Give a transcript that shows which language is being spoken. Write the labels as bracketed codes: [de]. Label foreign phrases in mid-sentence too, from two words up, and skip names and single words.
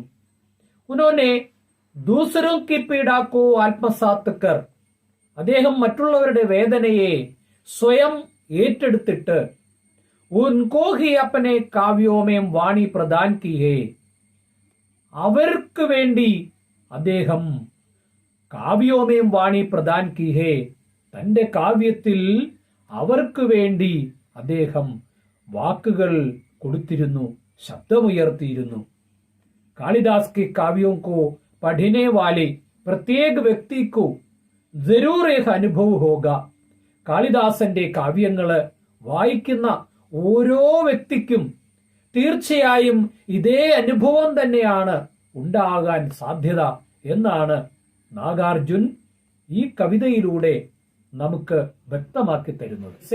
[hi] उन्होंने दूसरों की पीड़ा को आत्मसात कर, [ml] അദ്ദേഹം മറ്റുള്ളവരുടെ വേദനയെ സ്വയം ഏറ്റെടുത്തിട്ട് [hi] उनको ही अपने काव्यों में वाणी प्रदान की है, [ml] അവർക്ക് വേണ്ടി അദ്ദേഹം [hi] काव्यों में वाणी प्रदान की है, [ml] തന്റെ കാവ്യത്തിൽ അവർക്ക് വേണ്ടി അദ്ദേഹം വാക്കുകൾ കൊടുത്തിരുന്നു, ശബ്ദമുയർത്തിയിരുന്നു. [hi] कालिदास के काव्यों को पढ़ने वाले प्रत्येक व्यक्ति को जरूर एक അനുഭവ होगा. [ml] കാളിദാസന്റെ കാവ്യങ്ങള് വായിക്കുന്ന ഓരോ വ്യക്തിക്കും തീർച്ചയായും ഇതേ അനുഭവം തന്നെയാണ് ഉണ്ടാകാൻ സാധ്യത എന്നാണ് നാഗാർജുൻ ഈ കവിതയിലൂടെ നമുക്ക് വ്യക്തമാക്കി തരുന്നത്.